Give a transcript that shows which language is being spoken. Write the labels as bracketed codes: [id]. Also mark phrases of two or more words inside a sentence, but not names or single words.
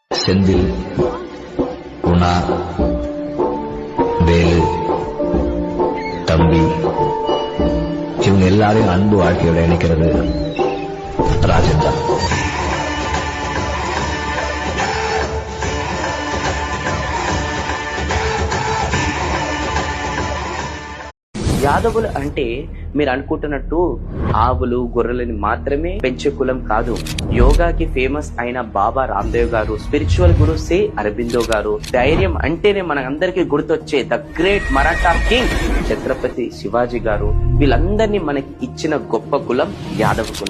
[ta] செந்தில், குணா, வேலு, தம்பி இவங்க எல்லாரையும் அன்பு வாழ்க்கையோட இணைக்கிறது ராஜன் தான். [te] యాదవులు అంటే మీరు అనుకుంటున్నట్టు ఆవులు గొర్రెలని మాత్రమే పెంచే కులం కాదు. యోగాకి ఫేమస్ అయిన బాబా రామ్దేవ్ గారు, [en] spiritual guru [te] సే అరబిందో గారు, ధైర్యం అంటేనే మనందరికీ గుర్తొచ్చే [en] the great Maratha king [te] ఛత్రపతి శివాజీ గారు, వీళ్ళందరినీ మనకి ఇచ్చిన గొప్ప కులం యాదవ కులం.